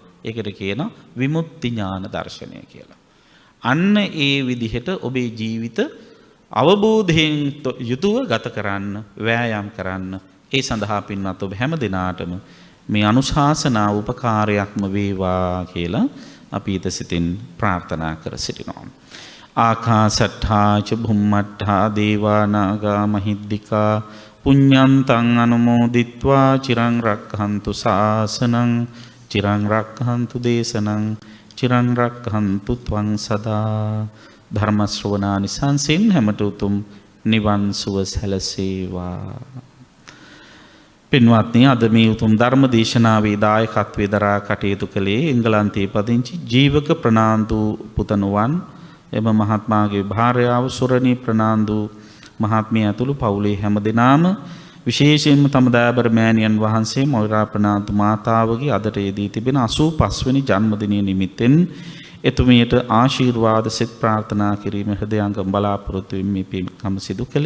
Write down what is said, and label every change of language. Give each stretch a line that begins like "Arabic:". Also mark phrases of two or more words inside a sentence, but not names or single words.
Sinhala: ඒකට කියනවා විමුක්ති ඥාන දර්ශනය කියලා. අන්න ඒ විදිහට ඔබේ ජීවිත අවබෝධයෙන් යුතුව ගත කරන්න, වෑයම් කරන්න. ඒ සඳහා පින්වත් ඔබ හැම දිනාටම මේ අනුශාසනා උපකාරයක්ම වේවා කියලා අපි ඊට සිතින් ප්‍රාර්ථනා කර සිටිනවා.
Pali: ආකාසට්ඨා ච භුම්මට්ඨා දේවා නාග මහිද්దికා පුඤ්ඤන්තං අනුමෝදිත්වා චිරං රක්ඛන්තු ශාසනං චිරං රක්ඛන්තු දේශනං චිරං රක්ඛන්තු ත්වං සදා.
Sinhala: ධර්ම ශ්‍රවණානිසංසෙන් හැමත උතුම් නිවන් සුව සැලසේවා. පින්වත්නි, අද මේ උතුම් ධර්ම දේශනාවේ දායකත්වයේ දරා කටයුතු කළේ එංගලන්තයේ පදිංචි ජීවක ප්‍රනාන්දු පුතණුවන් එම මහත්මාගේ භාර්යාව සුරණී ප්‍රනාන්දු මහත්මිය ඇතුළු පවුලේ හැම දෙනාම, විශේෂයෙන්ම තම දයාබර මෑණියන් වහන්සේ මොයිරා ප්‍රනාන්දු මාතාවගේ අදට යෙදී තිබෙන 85 වෙනි ජන්මදිනය නිමිත්තෙන් එතුමියට ආශිර්වාද සෙත් ප්‍රාර්ථනා කිරීම හෘදයාංගම බලාපොරොත්තු වෙමින් පින්කම සිදු කළේ.